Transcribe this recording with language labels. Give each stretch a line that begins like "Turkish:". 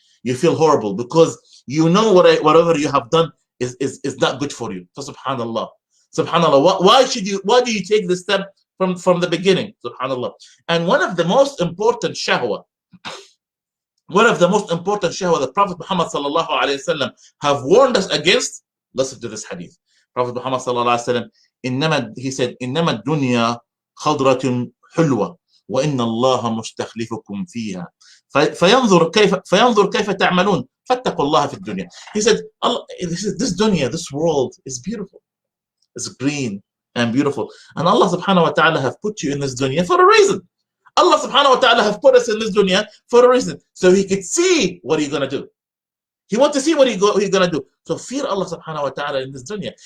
English: You feel horrible because you know whatever you have done is not good for you. So subhanallah. Why do you take this step from the beginning? Subhanallah. And one of the most important shahwa that Prophet Muhammad sallallahu alaihi wasallam have warned us against. Listen to this hadith.
Arabic: Prophet Muhammad sallallahu alaihi wasallam,
English: he said,
Arabic: إنما الدنيا خضرة حلوة وإن الله مستخلفكم فيها فينظر كيف تعملون فاتقوا الله في الدنيا.
English: He said, this dunya, this world is beautiful. It's green and beautiful. And Allah subhanahu wa ta'ala have put you in this dunya for a reason. Allah subhanahu wa ta'ala have put us in this dunya for a reason. So he could see what you're going to do. He wants to see what you're going to do. So fear Allah subhanahu wa ta'ala in this dunya.